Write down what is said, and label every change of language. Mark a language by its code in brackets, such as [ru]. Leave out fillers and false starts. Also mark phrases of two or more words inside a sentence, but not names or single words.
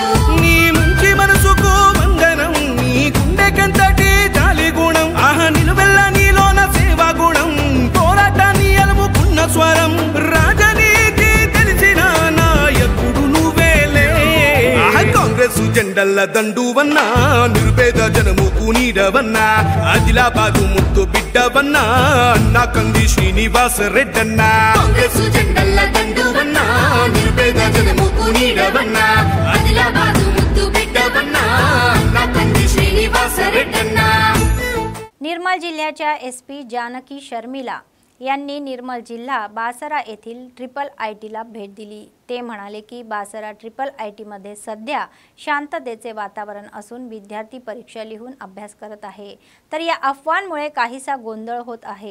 [te] నీ మంచి మనసుకు వందనం నీ గుండెకెంతటి జాలి గుణం ఆహ నిలువెల్ల నీలోన సేవా గుణం పోరాటాన్ని అలుముకున్న స్వరం రాజనీతి తెలిసిన నాయకుడు నువ్వేలే కాంగ్రెస్ జెండల్ల దండువన్నా నిర్భేద జనముకు నీడవన్నా ఆదిలాబాదు ముద్దు బిడ్డవన్నా అన్నా కంది శ్రీనివాస రెడ్డన్నా కాంగ్రెస్ జెండల్ల దండువన్నా నిర్భేద జనముకు నీడవన్నా ఆదిలాబాదు ముద్దు బిడ్డవన్నా అన్నా कंदी श्रीनिवास रेड्डन्ना [mr] निर्मल जिल्ह्याच्या एसपी जानकी शर्मिला यांनी निर्मल जिल्हा बासरा येथील ट्रिपल आयटीला भेट दिली। ते म्हणाले की बासरा ट्रिपल आयटीमध्ये सध्या शांततेचे वातावरण असून विद्यार्थी परीक्षा लिहून अभ्यास करत आहे, तर या अफवांमुळे काहीसा गोंधळ होत आहे।